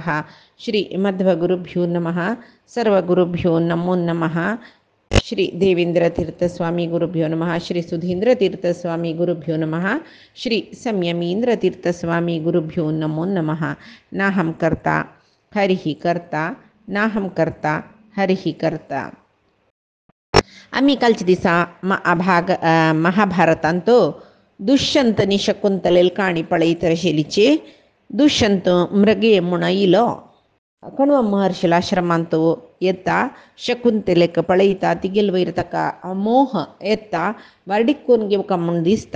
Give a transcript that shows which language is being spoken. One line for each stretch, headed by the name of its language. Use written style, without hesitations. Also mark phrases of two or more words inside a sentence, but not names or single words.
Sanskrit: श्रीमध्वगुरुभ्यो नमः। सर्वगुरुभ्यो नमो नमः। श्री देवेंद्रतीर्थस्वामी गुरुभ्यो नमः। श्री सुधींद्रतीर्थस्वामी गुरुभ्यो नमः। श्री संयमींद्रतीर्थस्वामी गुरुभ्यो नमो नमः। नाहं कर्ता हरिः कर्ता नाहं कर्ता हरिः कर्ता.
Konkani: आम्ही कालच्या दिसा महाभारतांतो दुष्यंतनी शकुंतलेल काणी पळयत आशिल्लीचे. दुष्यंत मृगे म्हूण इलो कण्व महर्षील आश्रमांत येता शकुंतलेक पळयता तिगेल वयर ताका मोह येता वार्डीक करून घेवका म्हूण दिसता.